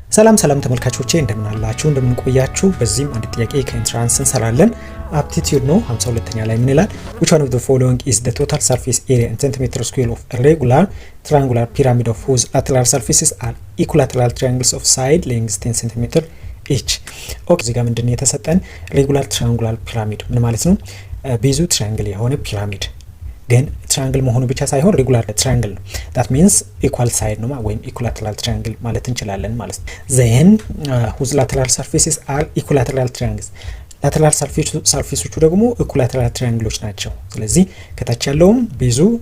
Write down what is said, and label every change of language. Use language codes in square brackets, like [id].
[am] ሰላም ተመልካቾቼ እንደምን አላችሁ እንደምን ቆያችሁ። በዚህም አንድ ጥያቄ ከኢንትራንስ እንሰራለን። አፕቲቲዩድ ነው 52ኛ ላይ ምን ይላል? [en] which one of the following is the total surface area in centimeter square of a regular triangular pyramid of whose lateral surfaces are equilateral triangles of side length 10 cm each? [am] ኦኬ እዚህ ጋር ምንድነው የተሰጠን? ሬጉላር ትራያንጉላር ፒራሚድ ምን ማለት ነው? ቤዙ ትራያንግል የሆነ ፒራሚድ ግን ትራያንግል መሆኑ ብቻ ሳይሆን ሬጉላር ትራያንግል ነው። [en] that means equal side [am] ነው ወይም equilateral triangle ማለት እንችላለን ማለት ነው። [en] then whose lateral surfaces are equilateral triangles [am] lateral surfaceዎቹ ደግሞ equilateral triangles ናቸው። ስለዚህ ከታች ያለውም ቤዙ